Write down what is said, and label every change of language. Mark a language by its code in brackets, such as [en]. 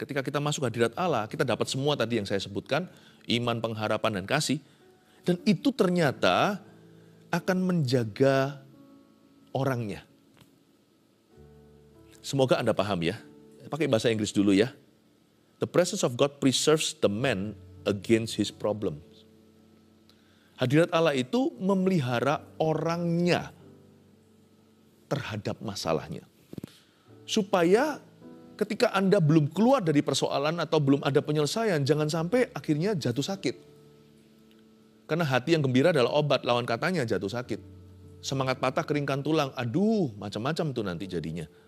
[id] Ketika kita masuk hadirat Allah, kita dapat semua tadi yang saya sebutkan, iman, pengharapan, dan kasih. Dan itu ternyata akan menjaga orangnya. Semoga Anda paham ya. Pakai bahasa Inggris dulu ya. [en] The presence of God preserves the man against his problems. [id] Hadirat Allah itu memelihara orangnya terhadap masalahnya. Supaya ketika Anda belum keluar dari persoalan atau belum ada penyelesaian, jangan sampai akhirnya jatuh sakit. Karena hati yang gembira adalah obat, lawan katanya jatuh sakit. Semangat patah, keringkan tulang, aduh macam-macam tuh nanti jadinya.